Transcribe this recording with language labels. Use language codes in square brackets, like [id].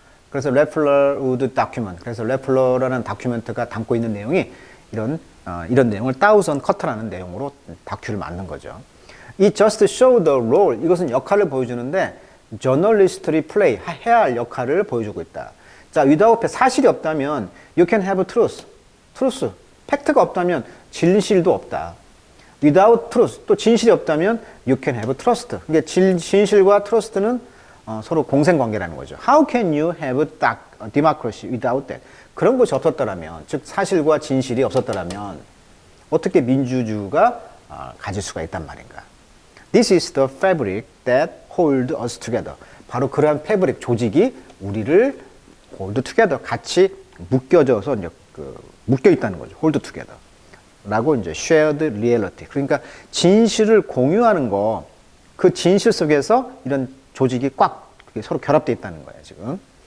[ko] 그래서 레플러 우드 다큐먼트. 그래서 레플러라는 다큐멘트가 담고 있는 내용이 이런 내용을 1,000 커트라는 내용으로 다큐를 만든 거죠. [en] It just show the role. [ko] 이것은 역할을 보여주는데 [en] journalistry play [ko] 해야 할 역할을 보여주고 있다. [en] 자, without [ko] 사실이 없다면 [en] you can have truth. [ko] 팩트가 없다면 진실도 없다. [en] Without truth, [ko] 또 진실이 없다면 [en] you can have trust. [ko] 그러니까 진실과 trust는 서로 공생관계라는 거죠. [en] How can you have democracy without that? [ko] 그런 것이 없었더라면, 즉 사실과 진실이 없었더라면 어떻게 민주주의가 가질 수가 있단 말인가? [en] This is the fabric that hold us together. [ko] 바로 그러한 패브릭 조직이 우리를 [en] hold together [ko] 같이 묶여져서 이제 묶여 있다는 거죠. hold together. 라고 이제 [en] shared reality. [ko] 그러니까 진실을 공유하는 거, 그 진실 속에서 이런 조직이 꽉 서로 결합되어 있다는 거예요, 지금.